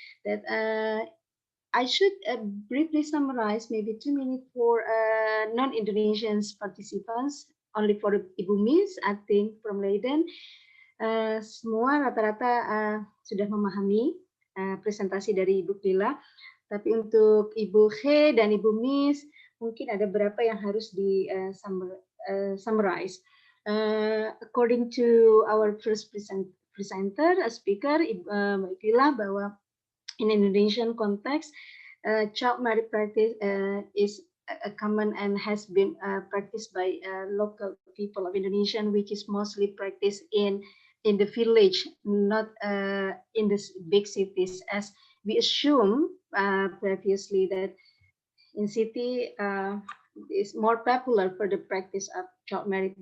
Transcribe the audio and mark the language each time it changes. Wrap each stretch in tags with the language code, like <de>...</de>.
<en>That I should briefly summarize, maybe 2 minutes for non-Indonesian participants, only for Ibu Miss, I think from Leiden.</en> <id>Semua rata-rata sudah memahami presentasi dari Ibu Lila, tapi untuk Ibu He dan Ibu Miss, mungkin ada beberapa yang harus di summarize.</id> <en>According to our first presenter, speaker, Mbak Lila, bahwa in Indonesian context, child marriage practice is a common and has been practiced by local people of Indonesia, which is mostly practiced in the village, not in the big cities, as we assume previously that in city is more popular for the practice of child marriage.</en>